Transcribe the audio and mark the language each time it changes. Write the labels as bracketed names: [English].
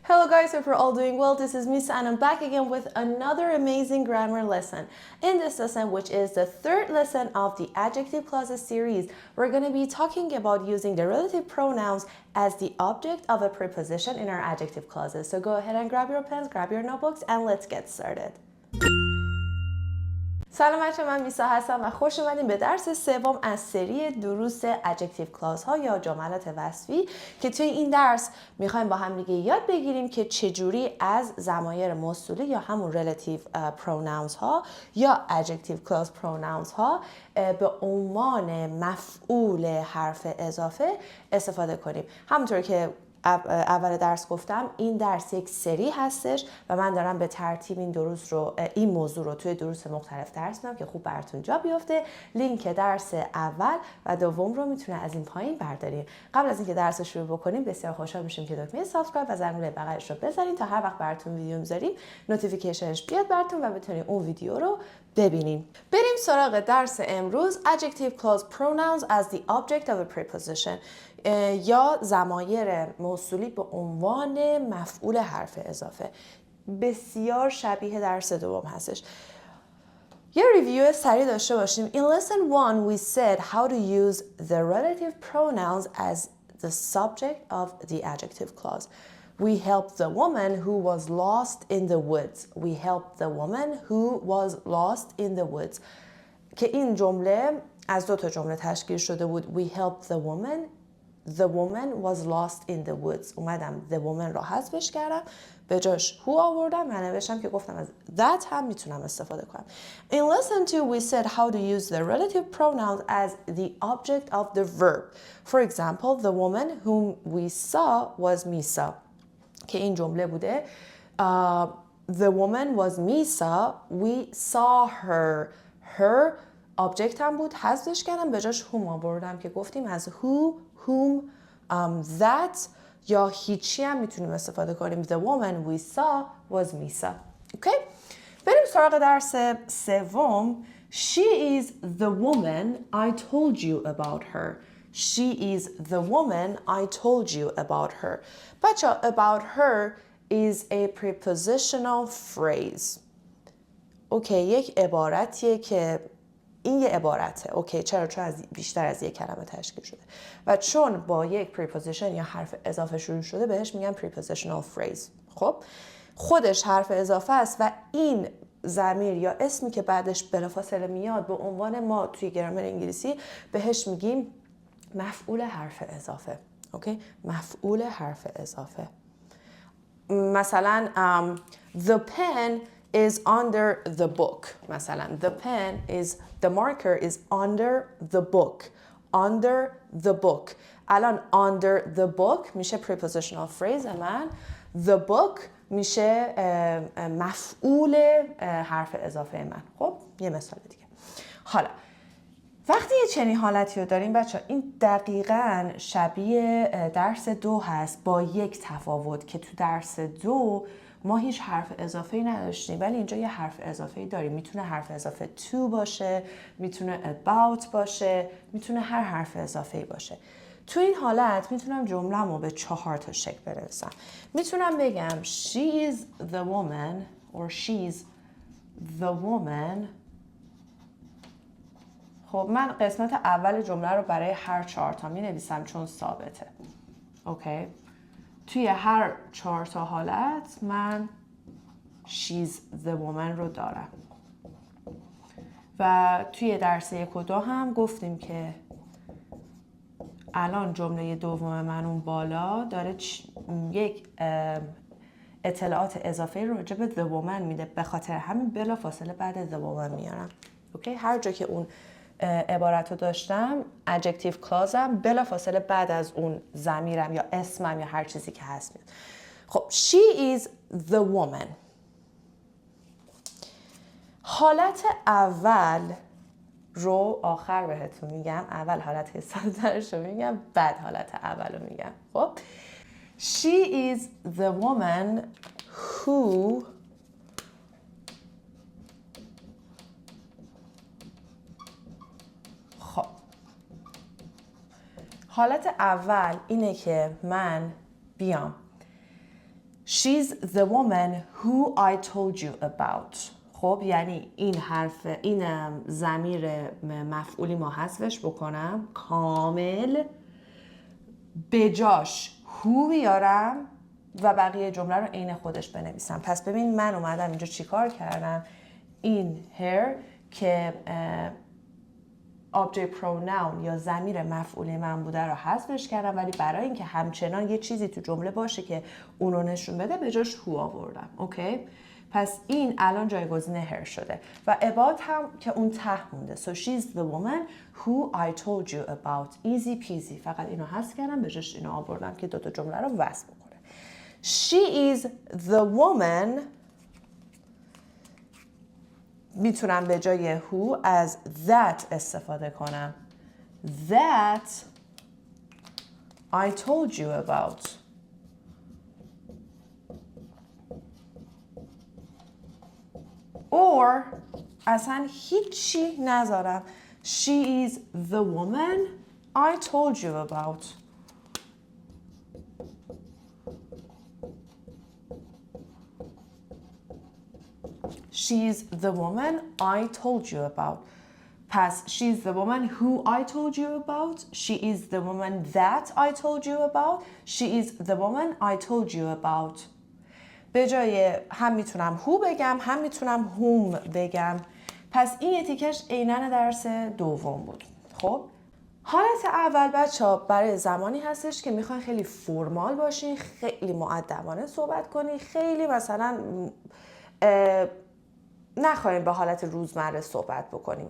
[English] Hello guys, hope you're all doing well. This is Misa and I'm back again with another amazing grammar lesson. In this lesson, which is the third lesson of the adjective clauses series, we're going to be talking about using the relative pronouns as the object of a preposition in our adjective clauses. So go ahead and grab your pens, grab your notebooks, and let's get started. [Persian] سلام بچه، من میسا هستم و خوش اومدین به درس سوم از سری دروس Adjective clause ها یا جملات وصفی که توی این درس میخوایم با هم دیگه یاد بگیریم که چجوری از ضمایر موصولی یا همون relative pronouns ها یا Adjective clause pronouns ها به عنوان مفعول حرف اضافه استفاده کنیم. همونطور که اول درس گفتم این درس یک سری هستش و من دارم به ترتیب این موضوع رو توی دروس مختلف درس میدم که خوب براتون جا بیفته. لینک درس اول و دوم رو میتونه از این پایین بردارین. قبل از اینکه درس رو شروع بکنیم بسیار خوشحال میشیم که دکمه سابسکرایب و زنگوله بغلش رو بزنین تا هر وقت براتون ویدیو میذاریم نوتیفیکیشنش بیاد براتون و بتونین اون ویدیو رو ببینیم. بریم سراغ درس امروز. [English] Adjective clause pronouns as the object of a preposition [Persian] یا ضمایر موصولی به عنوان مفعول حرف اضافه. بسیار شبیه درس دوم هستش. یه ریویو سریع داشته باشیم. [English] In lesson 1 we said how to use the relative pronouns as the subject of the adjective clause. We helped the woman who was lost in the woods. We helped the woman who was lost in the woods. [Persian] که این جمله از دو تا جمله تشکیل شده بود. [English] We helped the woman. The woman was lost in the woods. [Persian] اومدم the woman را حذفش کردم. به جاش who آوردم و نوشتم که گفتم از that هم میتونم استفاده کنم. [English] In lesson 2 we said how to use the relative pronouns as the object of the verb. For example, the woman whom we saw was Misa. [Persian] که این جمله بوده [English] the woman was Misa. We saw her. [Persian] Her object هم بود حذفش کردم به جاش whom آوردم که گفتیم از who, whom, that یا هیچی هم میتونیم استفاده کنیم. [English] The woman we saw was Misa. [Persian] Okay? بریم سراغ درس سوم. [English] She is the woman I told you about her. She is the woman I told you about her. بچه about her is a prepositional phrase. [Persian] اوکی یک عبارتیه که این یه عبارته. اوکی چرا؟ چون از بیشتر از یک کلمه تشکیل شده و چون با یک preposition یا حرف اضافه شروع شده بهش میگن prepositional phrase. خب خودش حرف اضافه است و این ضمیر یا اسمی که بعدش بلافاصله میاد به عنوان ما توی گرامر انگلیسی بهش میگیم مفعول حرف اضافه. اوکی مفعول حرف اضافه. [English] مثلا the pen is under the book. مثلا the pen is the marker is under the book. Under the book. الان under the book میشه prepositional phrase من. [Persian] The book میشه مفعول حرف اضافه من. خب یه مثال دیگه. حالا وقتی یه چنین حالتی رو داریم بچه این دقیقاً شبیه درس 2 هست با یک تفاوت که تو درس 2 ما هیچ حرف اضافه‌ای نداشتیم ولی اینجا یه حرف اضافه‌ای داریم. میتونه حرف اضافه to باشه، میتونه about باشه، میتونه هر حرف اضافه‌ای باشه. تو این حالت میتونم جمله‌مو به 4 تا شکل بنویسم. میتونم بگم [English] she is the woman or she's the woman. [Persian] خب من قسمت اول جمله رو برای هر 4 تا می نویسم چون ثابته. اوکی توی هر 4 تا حالت من [English] she's the woman [Persian] رو دارم و توی درس 1 و 2 هم گفتیم که الان جمله دوم من اون بالا داره یک اطلاعات اضافه راجع به the woman میده. به خاطر همین بلا فاصله بعد the woman میارم. اوکی هر جا که اون عبارت رو داشتم adjective clauseم بلا فاصله بعد از اون ضمیرم یا اسمم یا هر چیزی که هست میاد. [English] خب she is the woman. [Persian] حالت اول رو آخر بهتون میگم. اول حالت ساده‌ترش رو میگم بعد حالت اول رو میگم. خب [English] she is the woman who [Persian] حالت اول اینه که من بیام [English] She's the woman who I told you about. [Persian] خب یعنی این ضمیر مفعولی ما حذفش بکنم کامل، به جاش who بیارم و بقیه جمله رو عین خودش بنویسم. پس ببین من اومدم اینجا چیکار کردم، این her که object pronoun یا ضمیر مفعولی من بوده رو حذفش کردم، ولی برای اینکه همچنان یه چیزی تو جمله باشه که اون رو نشون بده به جاش who آوردم. اوکی؟ پس این الان جایگزین her شده و about هم که اون ته مونده. [English] So she's the woman who I told you about. easy peasy. [Persian] فقط اینو حذف کردم به جاش اینو آوردم که دوتا جمله رو وصل بکنه. [English] She is the woman. [Persian] میتونم به جای who از that استفاده کنم. [English] That I told you about. [Persian] Or اصلا هیچی نذارم. [English] She is the woman I told you about. She's the woman I told you about. پس she's the woman who I told you about. She is the woman that I told you about. She is the woman I told you about. [Persian] به جای هم میتونم who بگم هم میتونم whom بگم. پس این تیکش عیناً درس دوم بود. خب حالت اول بچه‌ها برای زمانی هستش که میخواین خیلی فرمال باشین، خیلی مؤدبانه صحبت کنین، خیلی مثلا نخواهیم به حالت روزمره صحبت بکنیم.